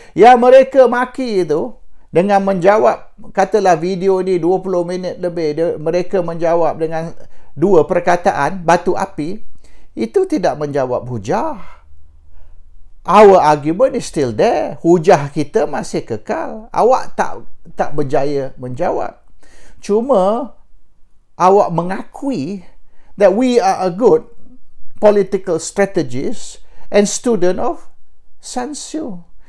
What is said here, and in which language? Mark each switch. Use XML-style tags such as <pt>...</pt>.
<ms>Yang mereka maki itu, dengan menjawab, katalah video ni 20 minit lebih, mereka menjawab dengan 2 perkataan, batu api, itu tidak menjawab hujah.</ms> <en>Our argument is still there.</en> <ms>Hujah kita masih kekal. Awak tak berjaya menjawab. Cuma, awak mengakui</ms> <en>that we are a good political strategist and student of Sun Tzu.</en>